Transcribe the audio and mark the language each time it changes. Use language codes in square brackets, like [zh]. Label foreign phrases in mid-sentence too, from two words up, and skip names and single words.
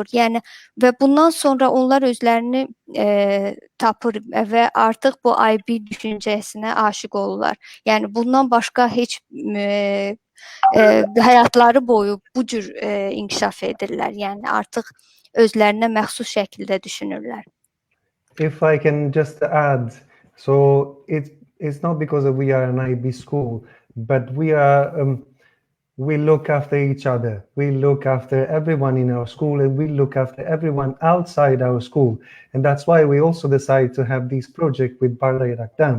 [az] Yəni və bundan sonra onlar özlərini tapır və artıq bu IB düşüncəsinə aşiq olurlar. Yəni bundan başqa heç həyatları boyu bu cür inkişaf edirlər. Yəni artıq özlərinə məxsus şəkildə düşünürlər. [en] If I can just add, so it's not because we are an IB school, but we look after each other. We look after everyone in our school, and we look after everyone outside our school. And that's why we also decided to have this project with Xatırladaq.